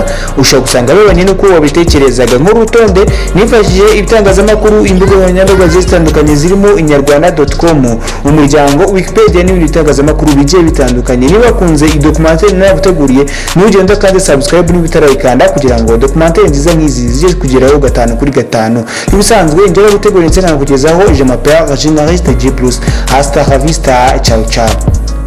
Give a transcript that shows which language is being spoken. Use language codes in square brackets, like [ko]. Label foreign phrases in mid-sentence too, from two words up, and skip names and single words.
[rw] Ushobora gusanga bibanye n'uko wabitekerezaga. Nk'urutonde nifashishije ibitangazamakuru, imbuga nkoranyambaga zitandukanye zirimo inyarwanda.com, umuryango, Wikipedia n'ibindi bitangazamakuru bigiye bitandukanye. Niba wakunze iyi documentary naguteguriye, ntugende kandi subscribe niba utarayikanda kugira ngo documentary nziza nk'izi zijye kugeraho 5 kuri 5. Ibisanzwe njyewe gutegura ndetse nakugezaho [fr] je m'appelle journaliste [rw] G Plus. [es] Hasta la vista, [it] ciao ciao.